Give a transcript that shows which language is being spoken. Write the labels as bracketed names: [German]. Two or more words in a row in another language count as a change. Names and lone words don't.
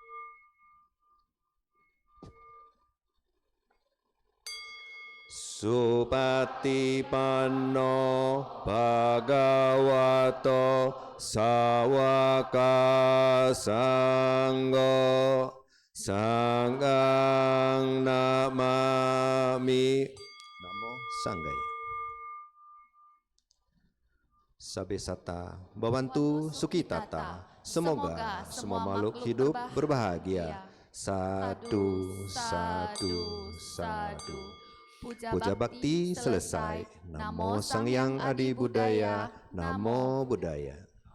[Pali] Supatipanno Bhagavato Sawaka Sangho Sanggang Namami. Namo Sanggaya. Sabesata Bawantu Sukitata. [Indonesian] Semoga semua makhluk hidup berbahagia. [Pali] Sadu, sadu, sadu. [Indonesian] Puja bakti selesai. [Pali] Namo Sang Hyang Adi Buddhaya. Namo Buddhaya.